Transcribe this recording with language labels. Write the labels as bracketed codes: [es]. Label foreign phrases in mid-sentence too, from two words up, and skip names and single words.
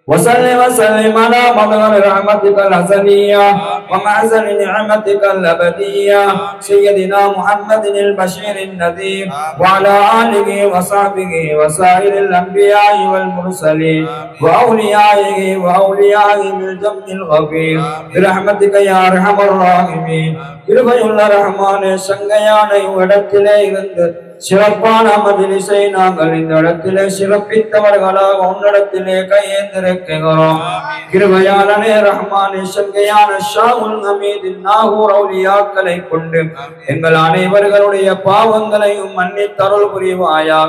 [ar] وسلم على مظهر رحمتك الأزلية ومعزل نعمتك الأبدية سيدنا محمد البشير النذير وعلى آله وصحبه وسائر الأنبياء والمرسلين وأوليائه بالجمع الغفير برحمتك يا أرحم الراحمين. [ta] கிருபையுள்ள ரஹ்மானே, சங்கையான இடத்திலே இருந்து சிறப்பான மஜ்லிஸை நாங்கள் இந்த இடத்திலே சிறப்பித்தவர்களாக உன்னிடத்திலே கையேந்திருக்கிறோம். கிருபையாளனே ரஹ்மானே, சங்கையான ஷாவுல் ஹமீதின் நாகூர் அவுலியாக்களை கொண்டு எங்கள் அனைவர்களுடைய பாவங்களையும் மன்னித்தருள் புரிவாயாக.